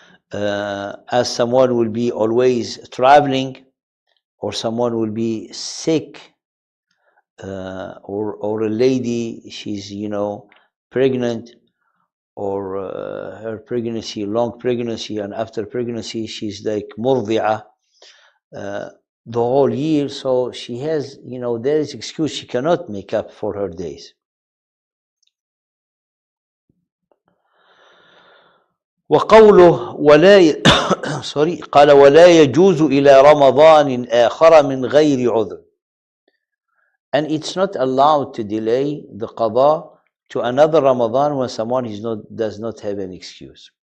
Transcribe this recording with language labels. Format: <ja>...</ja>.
<en>As someone will be always traveling, or someone will be sick, or a lady, she's pregnant, or her pregnancy, long pregnancy, and after pregnancy she's like murdi'ah the whole year, so she has, there is excuse, she cannot make up for her days.</en> <ar>وقوله ولا sorry قال ولا يجوز إلى رمضان آخر من غير عذر.</ar> <en>And it's not allowed to delay the qada to another Ramadan when someone does not have an excuse.</en>